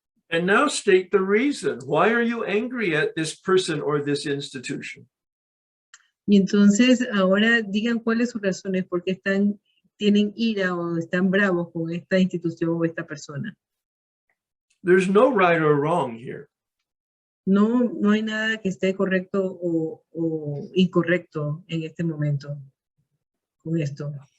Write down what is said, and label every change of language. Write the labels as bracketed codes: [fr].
[en] And now state the reason. Why are you angry at this person or this institution? [es] Y entonces ahora digan cuáles son sus razones, por qué están tienen ira o están bravos con esta institución o esta persona. [en] There's no right or wrong here. [es] No hay nada que esté correcto o incorrecto en este momento con esto.